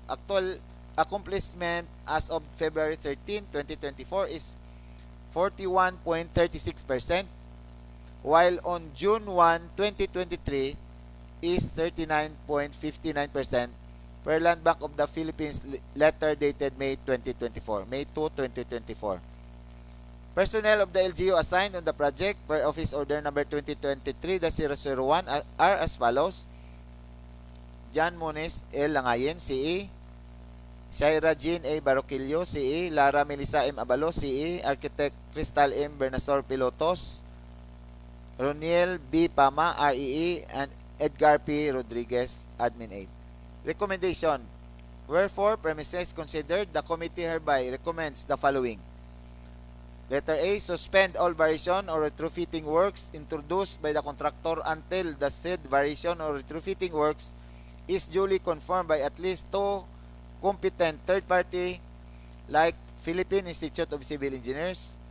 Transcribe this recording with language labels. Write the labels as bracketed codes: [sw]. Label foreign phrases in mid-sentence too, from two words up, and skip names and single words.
[en] Actual accomplishment as of February 13, 2024 is 41.36%, while on June 1, 2023 is 39.59% per Land Bank of the Philippines letter dated May 2024, May 2, 2024. Personnel of the LGU assigned on the project per Office Order number 2023-001 are as follows: John Moniz L. Langayen, CE; Shaira Jean A. Baroquillo, CE; Lara Melissa M. Abalo, CE; Architect Crystal M. Bernasor Pilotos; Roniel B. Pama, REE; and Edgar P. Rodriguez, Admin Aid. Recommendation: wherefore, premises considered, the committee hereby recommends the following. Letter A, suspend all variation or retrofitting works introduced by the contractor until the said variation or retrofitting works is duly confirmed by at least two competent third party like Philippine Institute of Civil Engineers,